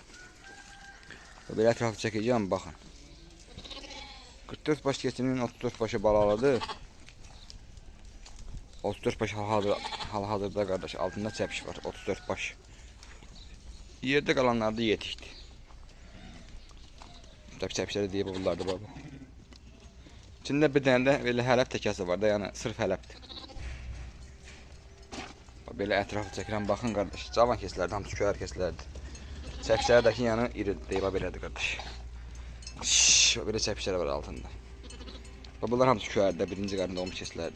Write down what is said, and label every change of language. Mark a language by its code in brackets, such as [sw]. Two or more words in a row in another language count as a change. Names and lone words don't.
[tr] Böyle etrafı çekeceğim, bakın. [az] 44 baş keçinin 34 başı balalıdır. 34 baş hal-hazırda kardeş, altında çəpiş var. 34 baş. [tr] Yerde kalanlar da yetikdir. [az] Tabii çəpişləri deyib bunlar da baba. İçində bir dənə də belə hələb təkəsi var da, yəni sırf hələbdir. Belə ətrafı çəkirəm, baxın qardaş. Cavan keçilərdir, hamısı köyər keçilərdir. Çəpişlərdəki yanı iri deyib belədir qardaş. Belə çəpişlər var altında. Bunlar hamısı köyərdə, birinci qarında olmuş keçilərdir.